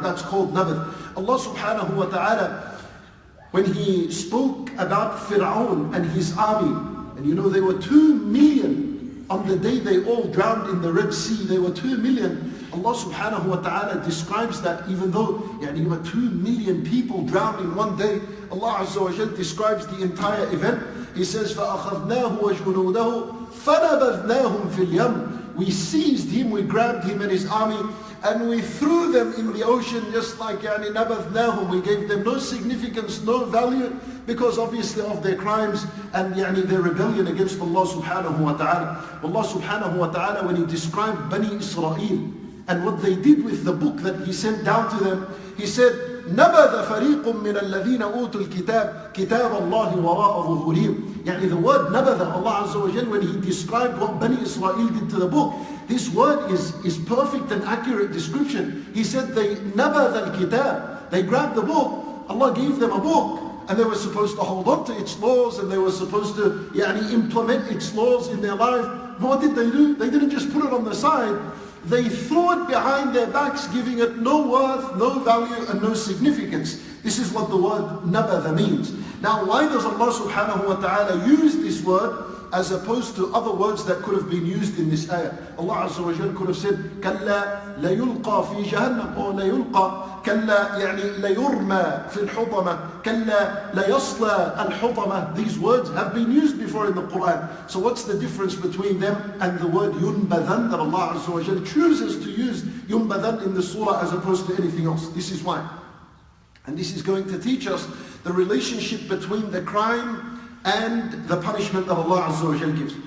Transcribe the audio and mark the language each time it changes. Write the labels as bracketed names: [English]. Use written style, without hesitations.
[English] That's called nabdh. Allah subhanahu wa ta'ala, when He spoke about Fir'aun and his army, and you know there were 2 million on the day they all drowned in the Red Sea, there were 2 million. Allah subhanahu wa ta'ala describes that even though there were 2 million people drowned in one day, Allah Azza wa Jal describes the entire event. He says, [Arabic] فَأَخَذْنَاهُ وَجْنُودَهُ فَنَبَذْنَاهُمْ فِي الْيَمِّ. [English] We seized him, we grabbed him and his army, and we threw them in the ocean, just like نَبَذْنَاهُمْ. We gave them no significance, no value, because obviously of their crimes and their rebellion against Allah subhanahu wa ta'ala. Allah subhanahu wa ta'ala, when He described Bani Israel and what they did with the book that He sent down to them, He said, [Arabic] نَبَذَ فَرِيقٌ مِّنَ الَّذِينَ أُوتُوا الْكِتَابِ كِتَابَ اللَّهِ وَرَاءَ ظُهُورِهِمْ. [English] The word نَبَذَ, Allah Azza wa Jal, when He described what Bani Israel did to the book, this word is perfect and accurate description. He said they [Arabic] نَبَذَ الْكِتَابِ. [English] They grabbed the book, Allah gave them a book, and they were supposed to hold on to its laws, and they were supposed to implement its laws in their life. But what did they do? They didn't just put it on the side. They threw it behind their backs, giving it no worth, no value, and no significance. This is what the word nabadha means. Now, why does Allah subhanahu wa ta'ala use this word as opposed to other words that could have been used in this ayah? Allah Azza wa Jal could have said, [Arabic] كَلَّا لَيُلْقَى فِي جَهَنَّمْ, or لَيُلْقَى, كَلَّا لَيُرْمَى فِي الْحُطَمَةِ, كَلَّا لَيَصْلَى الْحُطَمَةِ. [English] These words have been used before in the Qur'an. So what's the difference between them and the word yunbadhan that Allah Azza wa Jal chooses to use yunbadhan in the surah as opposed to anything else? This is why. And this is going to teach us the relationship between the crime and the punishment that Allah Azza wa Jal gives.